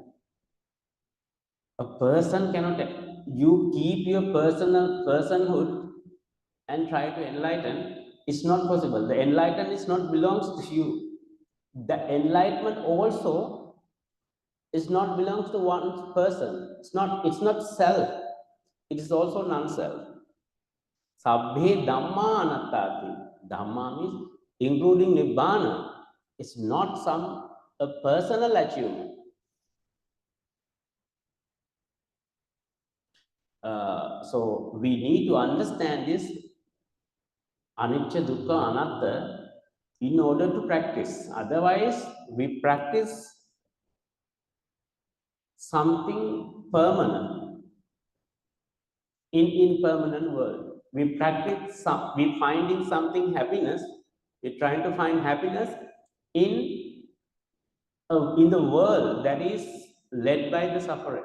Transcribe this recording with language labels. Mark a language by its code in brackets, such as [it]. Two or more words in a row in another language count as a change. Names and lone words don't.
[en] A person cannot, you keep your personal personhood and try to enlighten, it's not possible. The enlightenment is not belongs to you. The enlightenment also is not belongs to one person. It's not self. It is also non-self. [pi] Sabbhe Dhamma anattati. [en] Dhamma means including Nibbana. It's not some a personal achievement. So we need to understand this [pi] anicca, dukkha, anatta [en] in order to practice. Otherwise, we practice something permanent in impermanent world. We practice some, we finding something happiness. We're trying to find happiness in the world that is led by the suffering.